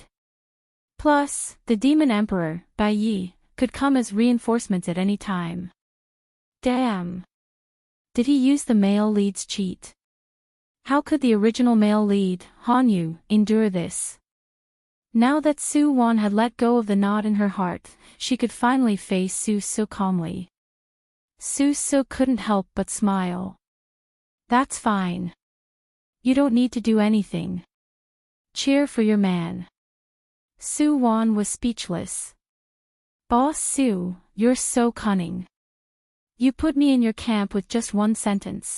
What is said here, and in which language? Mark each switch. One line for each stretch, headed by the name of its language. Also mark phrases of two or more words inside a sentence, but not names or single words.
English: Plus, the Demon Emperor, Bai Yi, could come as reinforcements at any time. Damn. Did he use the male lead's cheat? How could the original male lead, Hanyu, endure this? Now that Su-won had let go of the knot in her heart, she could finally face Su-su calmly. Su-su couldn't help but smile. That's fine. You don't need to do anything. Cheer for your man. Su-won was speechless. Boss Su, you're so cunning. You put me in your camp with just one sentence.